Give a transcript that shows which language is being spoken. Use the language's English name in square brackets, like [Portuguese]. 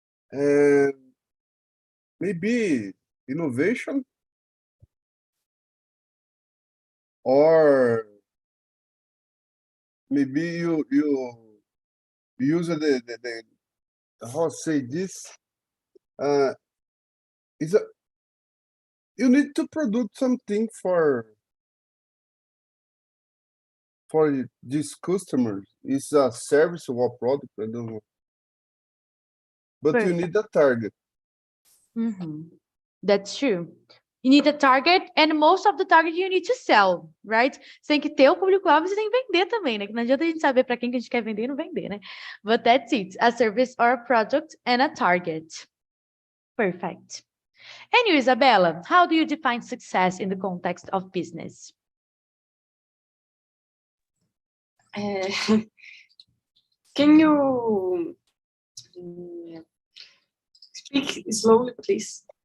[English] And maybe innovation or maybe you use the how to say this you need to produce something for these customers. It's a service or a product, I don't know. But Perfect. you need a target. That's true. You need a target, and most of the target you need to sell, right? [Portuguese] Você tem que ter o público-alvo, você tem que vender também, né? Que não adianta a gente saber para quem que a gente quer vender e não vender, né? [English] But that's it. A service or a product and a target. Perfect. And you, Isabella, how do you define success in the context of business? Can you speak slowly, please?